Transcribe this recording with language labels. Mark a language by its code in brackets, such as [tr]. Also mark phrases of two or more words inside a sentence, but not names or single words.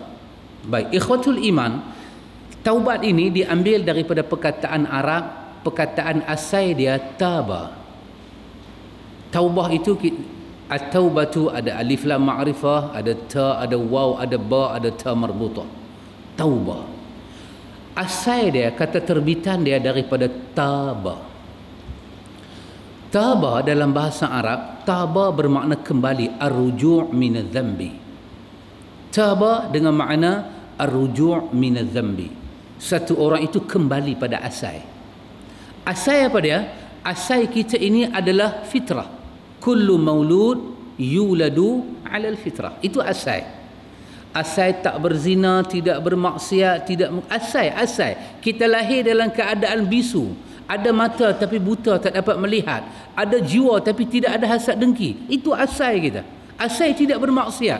[ms] Baik, [ar] إخوة الإيمان, [ms] taubat ini diambil daripada perkataan Arab, perkataan asal dia taba. Taubah itu, at-taubatu ada [ar] ألف لام معرفة, [ms] ada ta, ada waw, ada ba, ada ta marbutah. Taubah. Asal dia, kata terbitan dia daripada taba. Taba dalam bahasa Arab, taba bermakna kembali, [ar] الرجوع من الذنب. [ms] Taba dengan makna [ar] الرجوع من الذنب. [ms] Satu orang itu kembali pada asal. Asal apa dia? Asal kita ini adalah fitrah. [ar] كل مولود يولد على الفطرة. [ms] Itu asal. Asal tak berzina, tidak bermaksiat, tidak asal. Kita lahir dalam keadaan bisu. Ada mata tapi buta, tak dapat melihat. Ada jiwa tapi tidak ada hasad dengki. Itu asal kita. Asal tidak bermaksiat.